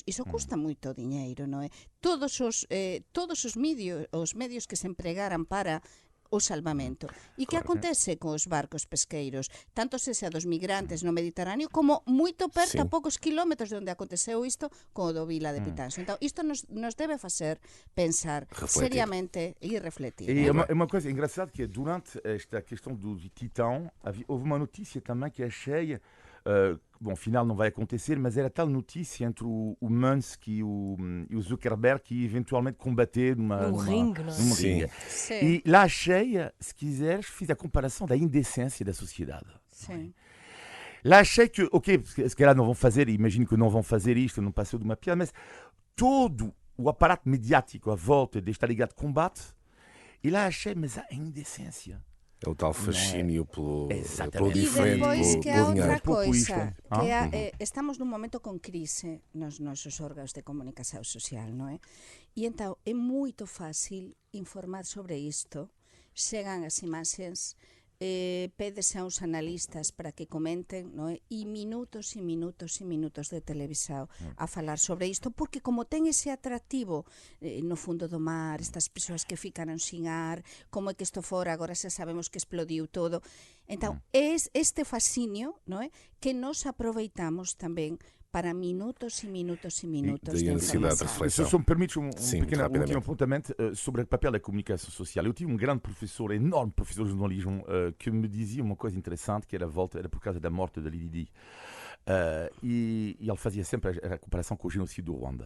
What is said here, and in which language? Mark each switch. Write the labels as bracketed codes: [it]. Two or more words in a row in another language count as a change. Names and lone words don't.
[gl] Iso custa moito diñeiro, non é? Todos os medios que se empregaran para o salvamento. E que acontece cos barcos pesqueiros, tanto sexa dos migrantes no Mediterráneo como moito perto, [pt] Sim. [gl] a poucos kilómetros de onde aconteceu isto, co do Vila de Pitanxo. Então, isto nos debe facer pensar [pt] Refletir. [gl] seriamente e refletir. [pt] E é uma coisa engraçada que durante esta questão do Titão houve uma notícia também que achei, bom, afinal não vai acontecer, mas era tal notícia entre o Musk e o Zuckerberg que eventualmente combater num ringue, não é? ringue. Sim. E lá achei, se quiseres, fiz a comparação da indecência da sociedade. Sim. Lá achei que, ok, se calhar não vão fazer, imagino que não vão fazer isto, não passou de uma piada, mas todo o aparato mediático à volta desta liga de combate, e lá achei, mas há indecência. É o tal fascínio pelo Exatamente. [gl] E [pt] diferente, [gl] depois que há [pt] pelo dinheiro. [gl] outra [pt] Pouco isto. [gl] coisa, que estamos nun momento con crise nos nosos órganos de comunicación social, non é? E entón é moito fácil informar sobre isto, chegan as imaxes, pedes a uns analistas para que comenten, non é? E minutos e minutos e minutos de televisão a falar sobre isto, porque como ten ese atractivo no fundo do mar, estas persoas que ficaron sin ar, como é que isto fora, agora xa sabemos que explodiu todo. Entón, é este fascinio, non é? Que nos aproveitamos tamén para minutos e minutos e minutos [pt] daí de a necessidade de informação. reflexão. Se me permites Sim, pequeno rapidamente. último apontamento sobre o papel da comunicação social. Eu tive um grande professor, enorme professor de jornalismo, que me dizia uma coisa interessante, que era por causa da morte da Lili Di. E ele fazia sempre a comparação com o genocídio do Ruanda.